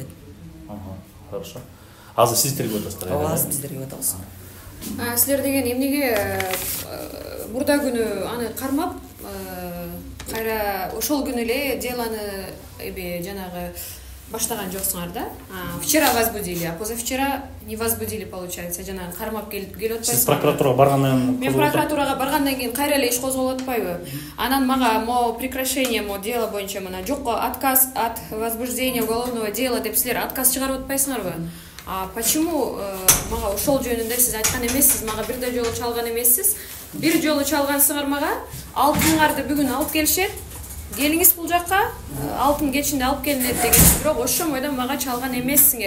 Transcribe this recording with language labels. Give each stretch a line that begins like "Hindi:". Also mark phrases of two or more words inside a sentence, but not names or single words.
Kyrgyz: Хорошо. Азыр сиз тергөө атасыздар. Ооба, азыр биз тергөө атабыз. Силер деген эмнеге мурда күнү аны кармап, кайра ошол күнү эле делоны жанагы баштаган жоксуңар да?
Russian: Вчера возбудили, а позавчера не возбудили, получается.
Kyrgyz: Жанагы кармап келип атпайсыңар. Сиз прокуратурага баргандан кийин? Мен прокуратурага баргандан кийин кайра эле иш козголуп атпайбы? Анан мага
Russian: прекращение дело
Kyrgyz: боюнча мына жокко
Russian: отказ от возбуждения уголовного дела
Kyrgyz: деп силер отказ чыгарып атпайсыңарбы? Почему мага ошол жөнүндө сиз айткан эмессиз, мага бир да жолу чалган эмессиз? Бир жолу чалгансыңар мага, алтыныңарды бүгүн алып келишет. Келиңиз бул жакка, алтын кечинде алып келинет дегенсиз, бирок ошол бойдон мага чалган эмессиңер.